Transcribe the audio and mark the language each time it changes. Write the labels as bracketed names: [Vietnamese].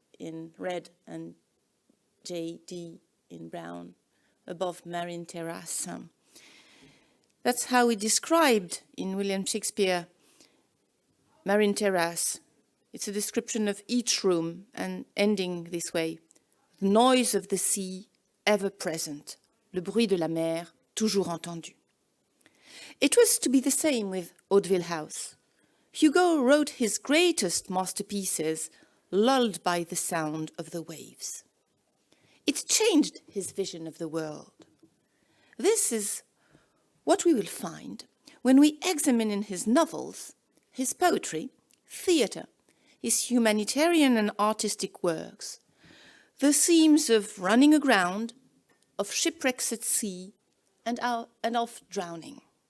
[English] in red and J.D. in brown, above Marine Terrace. That's how he described in William Shakespeare Marine Terrace. It's a description of each room and ending this way. The noise of the sea, ever present. [French] Le bruit de la mer, toujours entendu. [English] It was to be the same with Hauteville House. Hugo wrote his greatest masterpieces lulled by the sound of the waves. It changed his vision of the world. This is what we will find when we examine in his novels, his poetry, theatre, his humanitarian and artistic works, the themes of running aground, of shipwrecks at sea, and of drowning.